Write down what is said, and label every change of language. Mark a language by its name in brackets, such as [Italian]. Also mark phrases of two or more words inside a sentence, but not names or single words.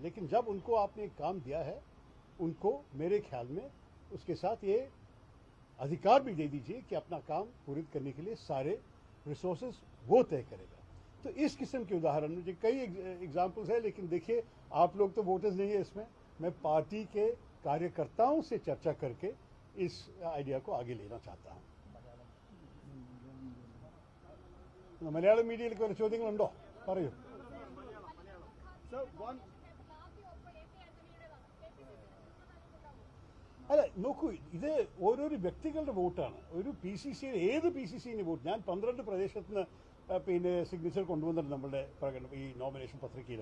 [Hindi] लेकिन जब उनको आपने काम दिया है, उनको मेरे ख्याल में उसके साथ ये अधिकार भी दे दीजिए कि अपना काम पूरी करने के लिए सारे रिसोर्सेज वो तय करेगा। तो इस किस्म के उदाहरण मुझे कई एग्जाम्पल्स है, लेकिन देखिए आप लोग तो वोटर्स नहीं है इसमें। मैं पार्टी के कार्यकर्ताओं से चर्चा करके इस आइडिया को आगे लेना चाहता हूँ। [Malayalam] മലയാളം മീഡിയയിലേക്ക് വല്ല ചോദ്യങ്ങളുണ്ടോ? പറയൂ. [English] Sir, one. [Malayalam] അല്ല, നോക്കൂ, ഇത് ഓരോരോ വ്യക്തികളുടെ വോട്ടാണ്. ഒരു PCC, ഏത് PCCന്റെ വോട്ട്, ഞാൻ 12 പ്രദേശത്ത് നിന്ന് പിന്നെ സിഗ്നേച്ചർ കൊണ്ടുവന്നിട്ടുണ്ട് നമ്മളുടെ ഈ നോമിനേഷൻ പത്രികയിൽ.